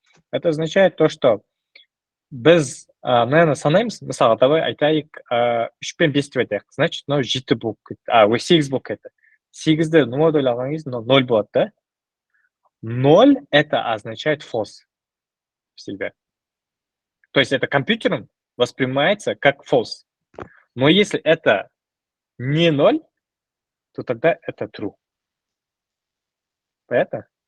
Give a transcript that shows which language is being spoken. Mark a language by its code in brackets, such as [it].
[ru] Это означает то, что [kk] біз, наверное, санаймыз, мысалы, давай айтайық, 3 пен 5 деп айтайық. Значит, 7 болып кетті. 8 болып кетті. 8-ді ноль алған кезде 0 болады, да? [ru] 0 это означает false. Всегда. То есть это компьютером воспринимается как false. Но если это не 0, то тогда это true. Понятно?